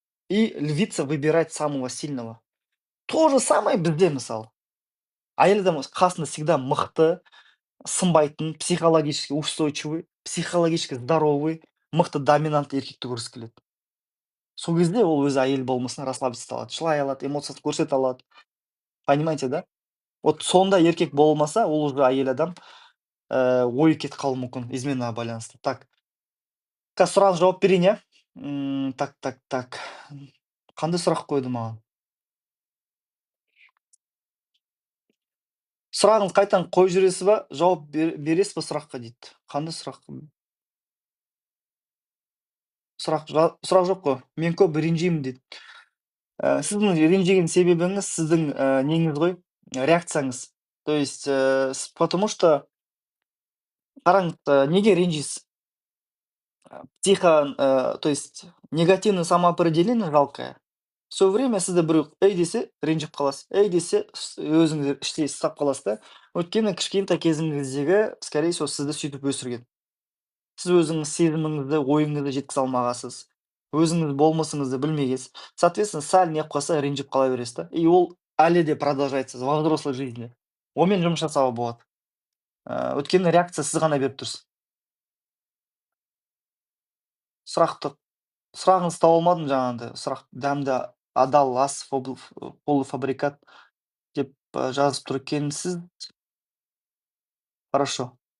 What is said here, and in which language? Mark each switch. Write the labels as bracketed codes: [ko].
[ru] И львица выбирает самого сильного. То же самое [kk] бізде, мысалы. Әйел адам қасында [ru] всегда [kk] мықты, сынбайтын, [ru] психологически устойчивый, психологически здоровый, [kk] мықты доминантты еркекті көргісі келеді. Сол кезде ол өзі әйел болмысына [ru] расслабиться [kk] алады, жылай алады, эмоциясын көрсете алады. [ru] Понимаете, да? Вот [kk] сондай еркек болмаса, ол [ru] уже [kk] әйел адам, ойы кетіп қалуы мүмкін изменаға байланысты. [ru] Так, [kk] қазір сұрағыңызға жауап берейін, иә? Так. Қандай сұрақ қойды маған? Сұрағыңызды қайтадан қойып жібересіз ба, жауап бересіз ба сұраққа дейді. Қандай сұрақ? Сұрақ жоқ қой. Мен көп ренжимін дейді. Сіздің ренжіген себебіңіз сіздің неңіз ғой, реакцияңыз. [ru] То есть, потому что [kk] қараңыз, неге ренжисіз? [ru] То есть негативное самоопределение жалкое. все время [kk] сізді біреу ей десе ренжіп қаласыз, ей десе өзіңіз іштей ұстап қаласыз да. Өйткені кішкентай кезіңіздегі, [ru] скорее всего, [kk] сізді сөйтіп өсірген. Сіз өзіңіз сезіміңізді, ойыңызды жеткізе алмағансыз. Өзіңіз болмысыңызды білмегенсіз. [ru] Соответственно, [kk] сәл неғып қалса ренжіп қала бересіз да. [ru] И [kk] ол әлі де [ru] продолжается во взрослой жизни. [kk] Онымен жұмыс жасауға болады. Өйткені реакция сіз ғана беріп тұрсыз. Сұрақты сұрағыңызды таба алмадым жаңағындай. Сұрақ дәмді адал ас полуфабрикат деп жазып тұр екенсіз. [ru] Хорошо.